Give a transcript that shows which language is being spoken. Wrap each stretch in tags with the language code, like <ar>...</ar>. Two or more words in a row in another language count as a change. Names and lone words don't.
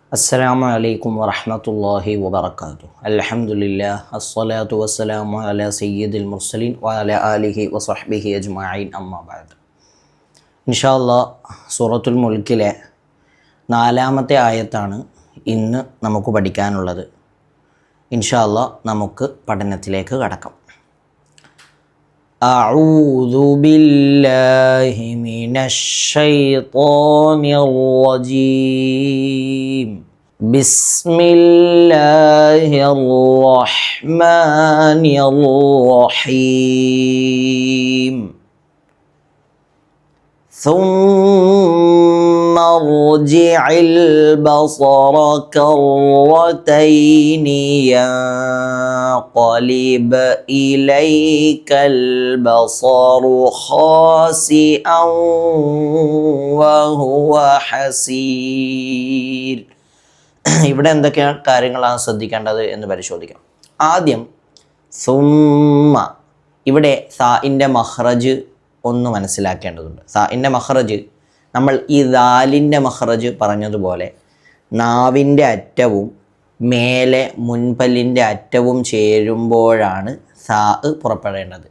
<ar>السلام عليكم ورحمة الله وبركاته. الحمد لله الصلاة والسلام على سيد المرسلين وعلى آله وصحبه أجمعين أما بعد.</ar> <ml>ഇൻഷാല്ലാ സൂറത്തുൽ മുൽക്കിലെ 4-ാമത്തെ ആയത്താണ് ഇന്ന് നമുക്ക് പഠിക്കാനുള്ളത്. ഇൻഷാല്ലാ നമുക്ക് പഠനത്തിലേക്ക് കടക്കാം.</ml> <ar>أعوذ بالله من الشيطان الرجيم. بسم الله الرحمن الرحيم. ثم ارجع البصر كرتين ينقلب إليك البصر خاسئا وهو حسير.</ar> <ml>ഇവിടെ എന്തൊക്കെ കാര്യങ്ങളാണ് ശ്രദ്ധിക്കേണ്ടത് എന്ന് പരിശോധിക്കാം. ആദ്യം സുമ്മ, ഇവിടെ സാഇൻ്റെ മഖ്റജ് ഒന്ന് മനസ്സിലാക്കേണ്ടതുണ്ട്. സാഇൻ്റെ മഖ്റജ് നമ്മൾ ഈ ദാലിൻ്റെ മഖ്റജ് പറഞ്ഞതുപോലെ നാവിൻ്റെ അറ്റവും മേലെ മുൻപല്ലിൻ്റെ അറ്റവും ചേരുമ്പോഴാണ് സാ പുറപ്പെടേണ്ടത്.</ml>